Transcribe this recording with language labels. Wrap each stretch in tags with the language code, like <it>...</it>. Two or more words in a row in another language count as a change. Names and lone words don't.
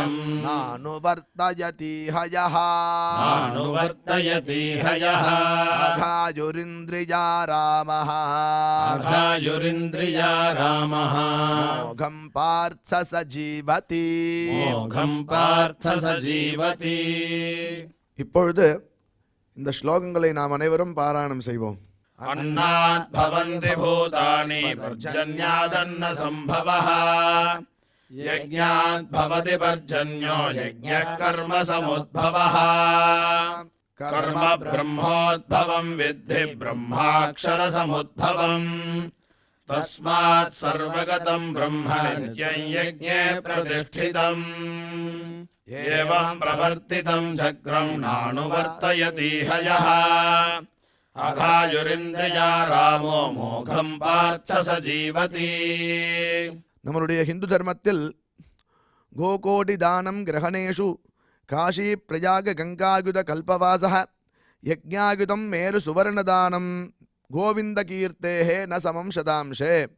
<sa>नानुवर्तयति हयः नानुवर्तयति हयः अघायुरिन्द्रिया रामः अघायुरिन्द्रिया रामः मोघं पार्थ स जीवति. मोघं पार्थ स जीवति.</sa> <ta>இப்பொழுது இந்த ஸ்லோகங்களை நாம் அனைவரும் பாராயணம் செய்வோம்.</ta> <sa>अन्नात् भवन्ति भूतानि पर्जन्यादन्न सम्भवः यज्ञात् भवति पर्जन्यो यज्ञः कर्म समुद्भवः कर्म ब्रह्मोद्भवं विद्धि ब्रह्माक्षर समुद्भवम् तस्मात् सर्वगतं ब्रह्म नित्यं यज्ञे प्रतिष्ठितम् एवं प्रवर्तितं चक्रं नानुवर्तयति हयः अघायुरिन्द्रियारामो मोघं पार्थ स जीवति.</sa> <ta>நம்மளுடைய ஹிந்து தர்மத்தில்</ta> <sa>गोकोटि दानं ग्रहणेषु काशी प्रयाग गङ्गायुत कल्पवासः यज्ञायुतं मेरु सुवर्णदानं गोविन्द कीर्तेः न समं शतांशे.</sa>